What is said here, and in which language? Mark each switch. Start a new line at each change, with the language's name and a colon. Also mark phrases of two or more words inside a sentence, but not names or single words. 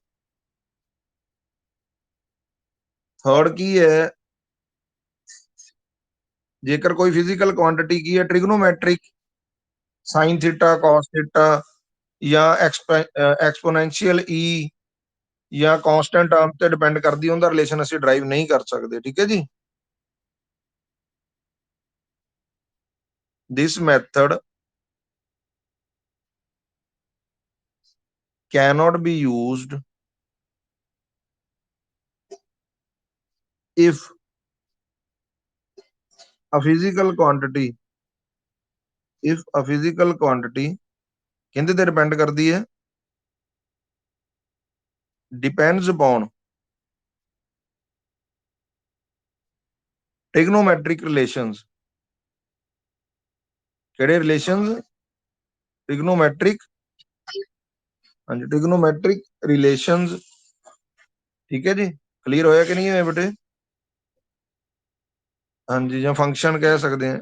Punjabi: ਥਰਡ ਕੀ ਹੈ, ਜੇਕਰ ਕੋਈ
English: physical quantity
Punjabi: ਕੀ ਹੈ
English: trigonometric sine theta cos theta
Punjabi: ਜਾਂ
English: exponential e
Punjabi: ਜਾਂ
English: constant term
Punjabi: ਤੇ ਡਿਪੈਂਡ ਕਰਦੀ, ਉਹਦਾ ਰਿਲੇਸ਼ਨ ਅਸੀਂ ਡਰਾਈਵ ਨਹੀਂ ਕਰ ਸਕਦੇ। ਠੀਕ ਹੈ ਜੀ,
English: this method cannot be used if a physical quantity, if a physical quantity
Punjabi: ਕਿਹਦੇ ਤੇ ਡਿਪੈਂਡ ਕਰਦੀ ਹੈ?
English: depends upon trigonometric relations।
Punjabi: ਕਿਹੜੇ ਰਿਲੇਸ਼ਨਸ? ਟ੍ਰਿਗਨੋਮੈਟ੍ਰਿਕ, ਹਾਂਜੀ
English: trigonometric relations.
Punjabi: ਠੀਕ ਹੈ ਜੀ, ਕਲੀਅਰ ਹੋਇਆ ਕਿ ਨਹੀਂ ਹੋਇਆ ਬੇਟੇ? ਹਾਂਜੀ, ਜਾਂ ਫੰਕਸ਼ਨ ਕਹਿ ਸਕਦੇ ਆ।